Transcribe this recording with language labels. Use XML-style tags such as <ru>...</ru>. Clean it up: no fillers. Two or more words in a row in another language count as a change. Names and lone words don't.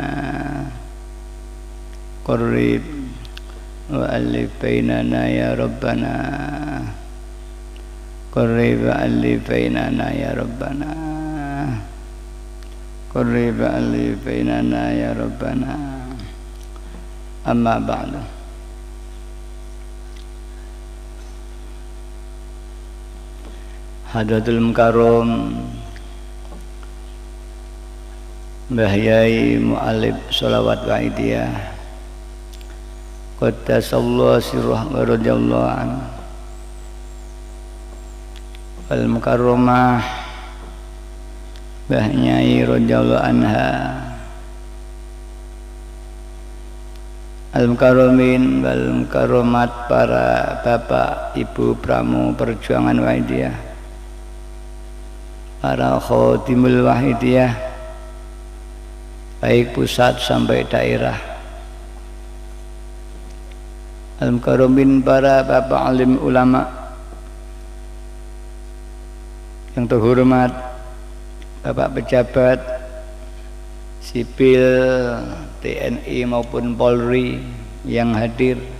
<ar>قرب وألف بيننا يا ربنا قرب ألف بيننا يا ربنا قرب ألف بيننا يا ربنا أما بعد. حضرة المكرم</ar> <id>Mbah Yai Mu'alib Sholawat Wa'idiyah</id> <ar>قدس الله سره ورضي الله عنه والمكرمة Mbah Nyai رضي الله عنها المكرمين والمكرمات</ar> <id>para bapak ibu pramu perjuangan Wahidiyah para khotimul Wahidiyah baik pusat sampai daerah</id> <ar>المكرمين</ar> <id>para bapak alim ulama yang terhormat Bapak pejabat sipil TNI maupun Polri yang hadir,</id>